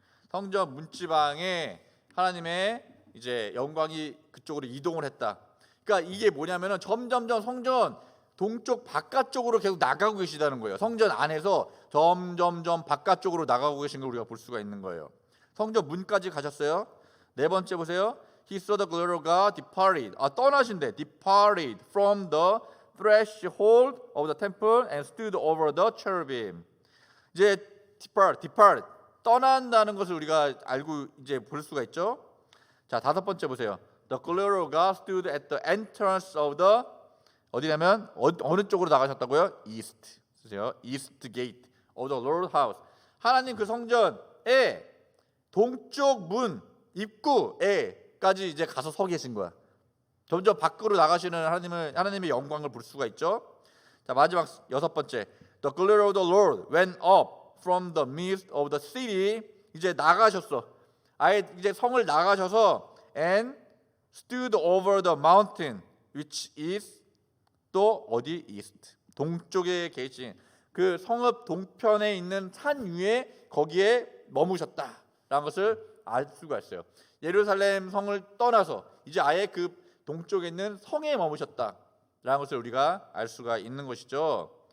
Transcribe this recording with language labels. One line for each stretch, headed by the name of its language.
Korean: 성전 문지방에 하나님의 이제 영광이 그쪽으로 이동을 했다. 그러니까 이게 뭐냐면은 점점점 성전 동쪽 바깥쪽으로 계속 나가고 계시다는 거예요. 성전 안에서 점점점 바깥쪽으로 나가고 계신 걸 우리가 볼 수가 있는 거예요. 성전 문까지 가셨어요. 네 번째 보세요.
English: He saw the glory of God departed.
Korean: 떠나신대.
English: Departed from the threshold of the temple and stood over the cherubim.
Korean: 이제 depart 떠난다는 것을 우리가 알고 이제 볼 수가 있죠. 자, 다섯 번째 보세요.
English: The glory of God stood at the entrance of the
Korean: 어디냐면 어느 쪽으로 나가셨다고요? East. 쓰세요.
English: East gate of the Lord's house.
Korean: 하나님 그 성전의 동쪽 문 입구에까지 이제 가서 서 계신 거야. 점점 밖으로 나가시는 하나님의 영광을 볼 수가 있죠. 자, 마지막 여섯 번째.
English: The glory of the Lord went up from the midst of the city.
Korean: 이제 나가셨어. 아예 이제 성을 나가셔서
English: and stood over the mountain which is
Korean: 또 어디
English: east.
Korean: 동쪽에 계신 그 성읍 동편에 있는 산 위에 거기에 머무셨다라는 것을 알 수가 있어요. 예루살렘 성을 떠나서 이제 아예 그 동쪽에 있는 성에 머무셨다라는 것을 우리가 알 수가 있는 것이죠.